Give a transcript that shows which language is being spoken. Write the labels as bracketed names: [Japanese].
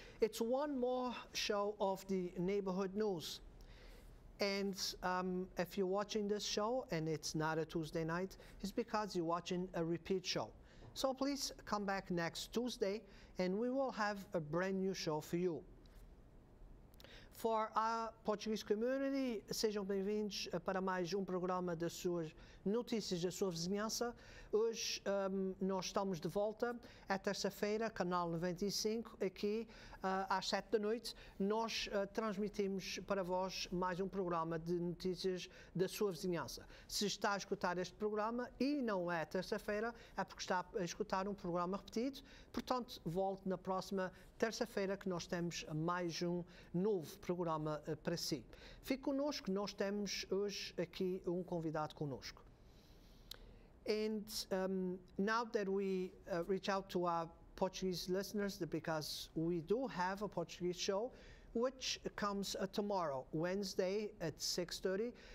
[English] It's one more show of the neighborhood news. And if you're watching this show and it's not a Tuesday night, it's because you're watching a repeat show. So please come back next Tuesday and we will have a brand new show for you. For our Portuguese community, [Portuguese] sejam bem-vindos para mais programa das suas notícias da sua vizinhança. Hoje nós estamos de volta, é terça-feira, canal 95, aqui às 7 da noite. Nós transmitimos para vós mais programa de notícias da sua vizinhança. Se está a escutar este programa e não é terça-feira, é porque está a escutar programa repetido. Portanto, volte na próxima terça-feira que nós temos mais novo programa para si. Fique conosco, nós temos hoje aqui convidado conosco. [English] And now that we reach out to our Portuguese listeners, because we do have a Portuguese show, which comes tomorrow, Wednesday at 6:30.